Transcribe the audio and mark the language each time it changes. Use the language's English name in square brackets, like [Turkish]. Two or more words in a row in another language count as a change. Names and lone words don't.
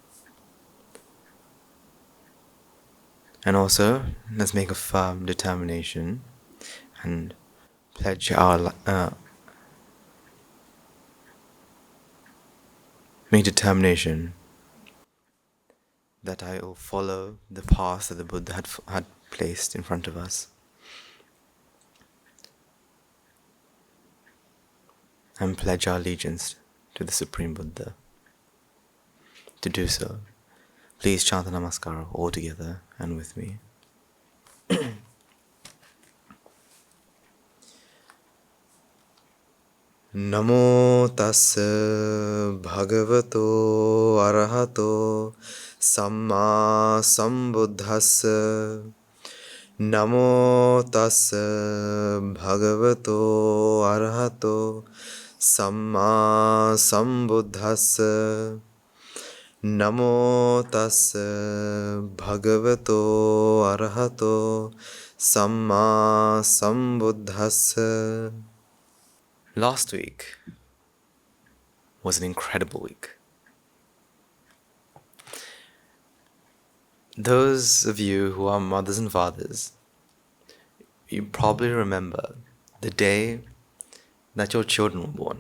[English] And also, let's make a firm determination and pledge our make determination that I will follow the path that the Buddha had placed in front of us, and pledge our allegiance to the Supreme Buddha. To do so, please chant the Namaskara all together and with me. [Pali] Namo tassa bhagavato arahato samma sambuddhassa. Namo tassa bhagavato arahato samma sambuddhassa. Namo tassa bhagavato arahato samma sambuddhassa. [English] Last week was an incredible week. Those of you who are mothers and fathers, you probably remember the day that your children were born.